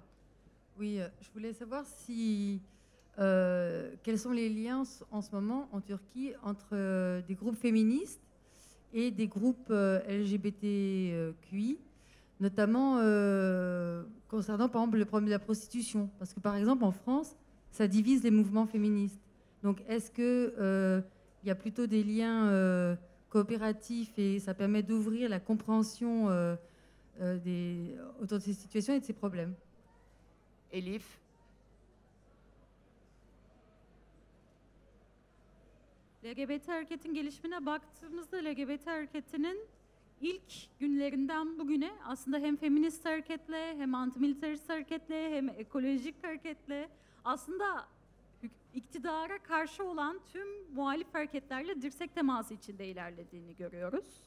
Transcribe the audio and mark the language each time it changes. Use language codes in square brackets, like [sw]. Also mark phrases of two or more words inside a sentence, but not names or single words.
[fr] Oui, je voulais savoir si... quels sont les liens en ce moment en Turquie entre des groupes féministes et des groupes LGBTQI, notamment concernant par exemple le problème de la prostitution, parce que par exemple en France ça divise les mouvements féministes. Donc est-ce que il y a plutôt des liens coopératifs et ça permet d'ouvrir la compréhension autour de ces situations et de ces problèmes? Elif? [tr] LGBT hareketin gelişimine baktığımızda LGBT hareketinin ilk günlerinden bugüne aslında hem feminist hareketle, hem antimilitarist hareketle, hem ekolojik hareketle aslında iktidara karşı olan tüm muhalif hareketlerle dirsek teması içinde ilerlediğini görüyoruz.